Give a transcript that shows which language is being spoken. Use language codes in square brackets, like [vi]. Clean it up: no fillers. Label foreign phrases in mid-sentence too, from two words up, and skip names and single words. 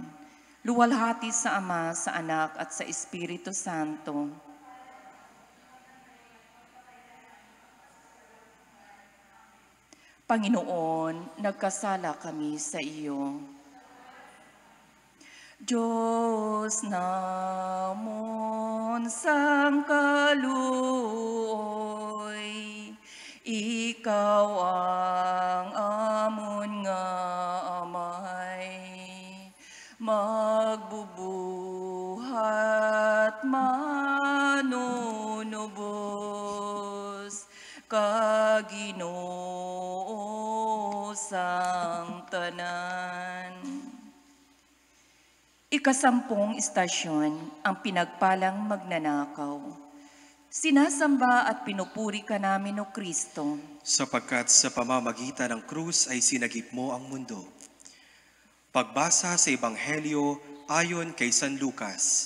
[tl] Luwalhati sa Ama, sa Anak, at sa Espiritu Santo. Panginoon, nagkasala kami sa iyo. [hil] Diyos namon sang kaluoy, ikaw ang amon nga amay, magbubuhat manunubos, Ginoo sang tanan. [tl] Ikasampung istasyon, ang pinagpalang magnanakaw. Sinasamba at pinupuri ka namin, O Kristo, sapagkat sa pamamagitan ng krus ay sinagip mo ang mundo. Pagbasa sa Ebanghelyo ayon kay San Lucas.